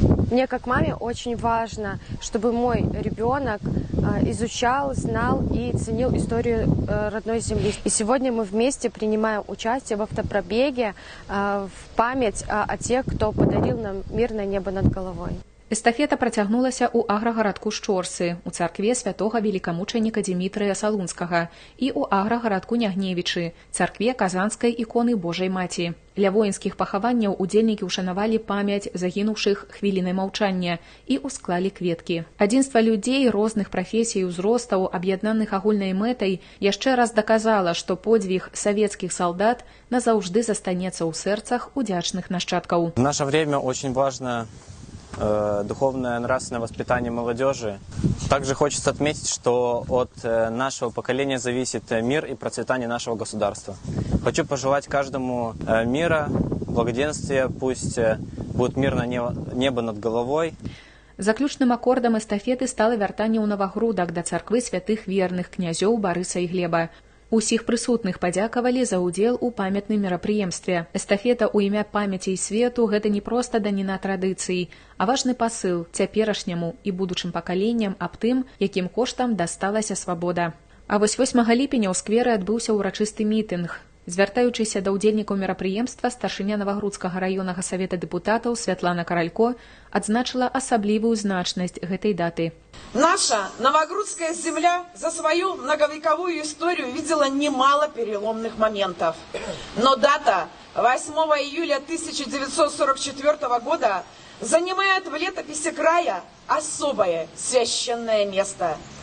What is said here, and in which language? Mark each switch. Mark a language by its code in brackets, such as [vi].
[ru] Мне, как маме, очень важно, чтобы мой ребенок изучал, знал и ценил историю родной земли. И сегодня мы вместе принимаем участие в автопробеге в память о тех, кто подарил нам мирное небо над головой. [be] Эстафета працягнулася ў аграгарадку Шчорсы, у царкве святога велікамучаніка Дмітрыя Салунскага і ў аграгарадку Нягневічы, царкве казанскай іконы Божай Маці. Ля воінскіх пахаванняў удзельнікі ўшанавалі памяць загінуўшых хвілінай маўчання і ўсклалі кветкі. Адзінства людзей розных прафесій і ўзростаў, аб'яднаных агульнай мэтай, яшчэ раз даказала, што подзвіг савецкіх салдат назаўжды застанецца ў сэрцах удзячных нашчадкаў. [ru] В наше время очень важно духовное, нравственное воспитание молодежи. Также хочется отметить, что от нашего поколения зависит мир и процветание нашего государства. Хочу пожелать каждому мира, благоденствия, пусть будет мирное небо над головой. [be] Заключным акордам эстафеты стала вяртанне ў Навагрудак да царквы святых верных князёў Барыса і Глеба. Усіх прысутных падзякавалі за ўдзел у памятным мерапрыемстве. Эстафета ў імя памяці і свету – гэта не проста даніна традыцыі, а важны пасыл цяперашняму і будучым пакаленням аб тым, якім коштам дасталася свабода. А вось 8 ліпеня ў скверы адбыўся ўрачысты мітынг. Звяртаючыся да ўдзельнікаў мерапрыемства, старшыня Навагрудскага раённага савета дэпутатаў Святлана Каралько адзначыла асаблівую значнасць гэтай даты. [ru] Наша Новогрудская земля за свою многовековую историю видела немало переломных моментов. Но дата 8 июля 1944 года занимает в летописи края особое священное место.